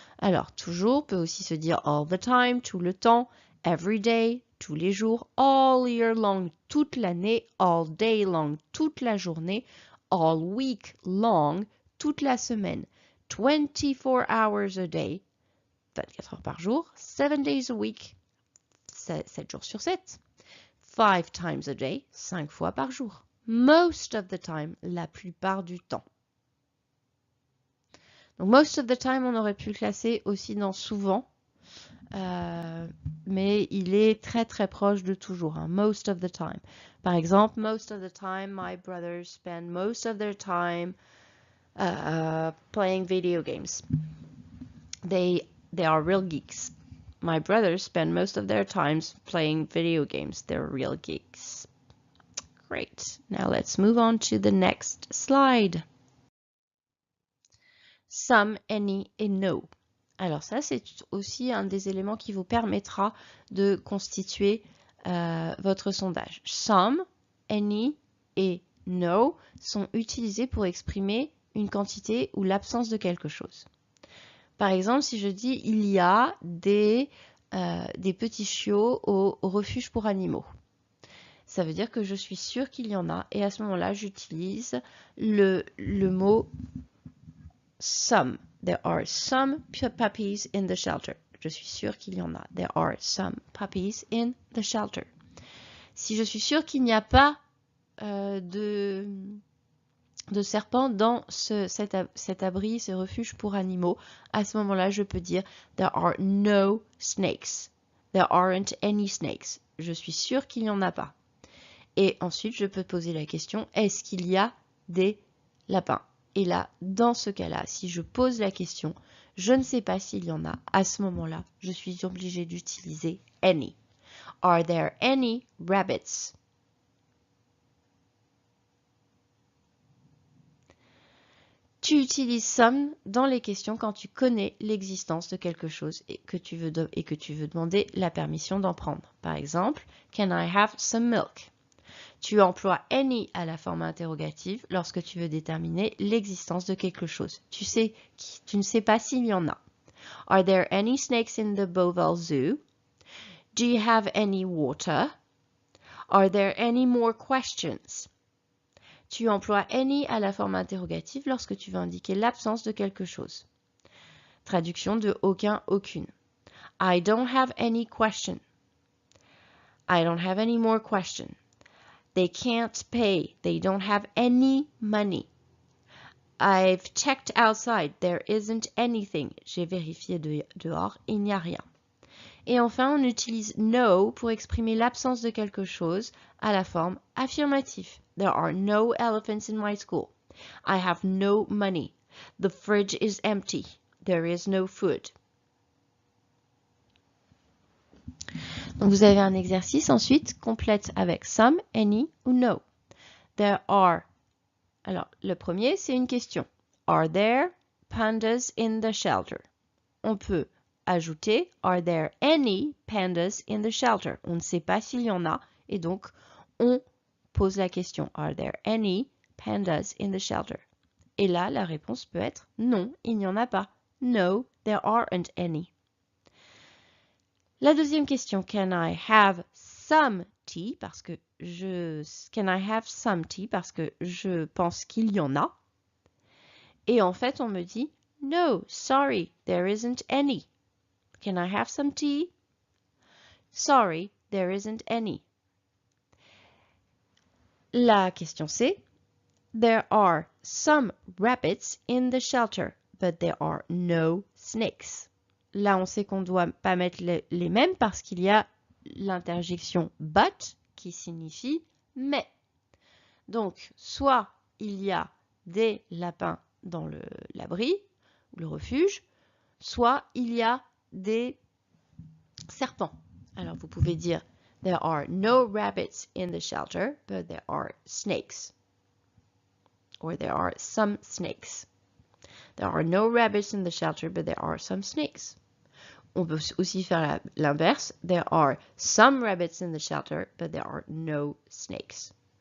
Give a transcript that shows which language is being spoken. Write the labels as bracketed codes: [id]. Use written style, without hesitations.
[fr] Alors, toujours peut aussi se dire [en] all the time, [fr] tout le temps, [en] every day, [fr] tous les jours, [en] all year long, [fr] toute l'année, [en] all day long, [fr] toute la journée, [en] all week long, [fr] toute la semaine, [en] 24 hours a day, [fr] 24 heures par jour, [en] 7 days a week, [fr] 7 jours sur 7, [en] 5 times a day, [fr] 5 fois par jour, [en] most of the time, [fr] la plupart du temps. Donc, [en] most of the time, [fr] on aurait pu le classer aussi dans souvent, mais il est très très proche de toujours, hein, most of the time. Par exemple, [en] most of the time, my brothers spend most of their time playing video games. They are real geeks. My brothers spend most of their time playing video games. They're real geeks. Great. Now let's move on to the next slide. [fr] Some, any et no. Alors ça, c'est aussi un des éléments qui vous permettra de constituer votre sondage. Some, any et no sont utilisés pour exprimer une quantité ou l'absence de quelque chose. Par exemple, si je dis il y a des petits chiots au refuge pour animaux. Ça veut dire que je suis sûre qu'il y en a. Et à ce moment-là, j'utilise le mot some. [en] There are some puppies in the shelter. [fr] Je suis sûre qu'il y en a. [en] There are some puppies in the shelter. [fr] Si je suis sûre qu'il n'y a pas de serpents dans cet abri, ce refuge pour animaux, à ce moment-là, je peux dire [en] there are no snakes. There aren't any snakes. [fr] Je suis sûre qu'il n'y en a pas. Et ensuite, je peux poser la question, est-ce qu'il y a des lapins? Et là, dans ce cas-là, si je pose la question, je ne sais pas s'il y en a. À ce moment-là, je suis obligée d'utiliser any. [en] Are there any rabbits? [fr] Tu utilises some dans les questions quand tu connais l'existence de quelque chose et que tu veux demander la permission d'en prendre. Par exemple, [en] can I have some milk? [fr] Tu emploies any à la forme interrogative lorsque tu veux déterminer l'existence de quelque chose. Tu ne sais pas s'il y en a. [en] Are there any snakes in the Beauval Zoo? Do you have any water? Are there any more questions? [fr] Tu emploies any à la forme interrogative lorsque tu veux indiquer l'absence de quelque chose. Traduction de aucun, aucune. [en] I don't have any question. I don't have any more question. They can't pay. They don't have any money. I've checked outside. There isn't anything. [fr] J'ai vérifié dehors. Il n'y a rien. Et enfin, on utilise no pour exprimer l'absence de quelque chose à la forme affirmative. [en] There are no elephants in my school. I have no money. The fridge is empty. There is no food. [fr] Donc vous avez un exercice ensuite, complète avec some, any ou no. [en] There are. [fr] Alors, le premier, c'est une question. [en] Are there pandas in the shelter? [fr] On peut ajouter [en] are there any pandas in the shelter? [fr] On ne sait pas s'il y en a et donc on pose la question. [en] Are there any pandas in the shelter? [fr] Et là, la réponse peut être non, il n'y en a pas. [en] No, there aren't any. [fr] La deuxième question, [en] can I have some tea? Can I have some tea? [fr] Parce que je pense qu'il y en a. Et en fait, on me dit [en] no, sorry, there isn't any. Can I have some tea? Sorry, there isn't any. [fr] La question c'est [en] there are some rabbits in the shelter, but there are no snakes. [fr] Là, on sait qu'on ne doit pas mettre les mêmes parce qu'il y a l'interjection but qui signifie mais. Donc, soit il y a des lapins dans l'abri ou le refuge, soit il y a des serpents. Alors, vous pouvez dire [en] there are no rabbits in the shelter, but there are snakes. Or there are some snakes. There are no rabbits in the shelter, but there are some snakes. [fr] On peut aussi faire l'inverse. [en] There are some rabbits in the shelter, but there are no snakes.